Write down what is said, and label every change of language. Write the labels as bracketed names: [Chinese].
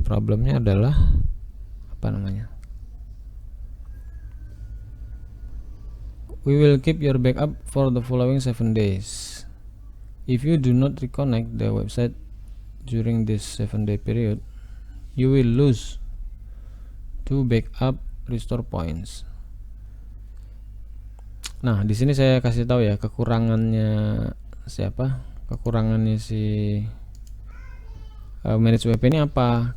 [Indonesian] Problemnya adalah apa namanya? [English] We will keep your backup for the following 7 days. If you do not reconnect the website during this 7-day period, you will lose 2 backup restore points. [Indonesian] Nah, di sini saya kasih tahu ya kekurangannya siapa? Kekurangannya si manage WP ini apa?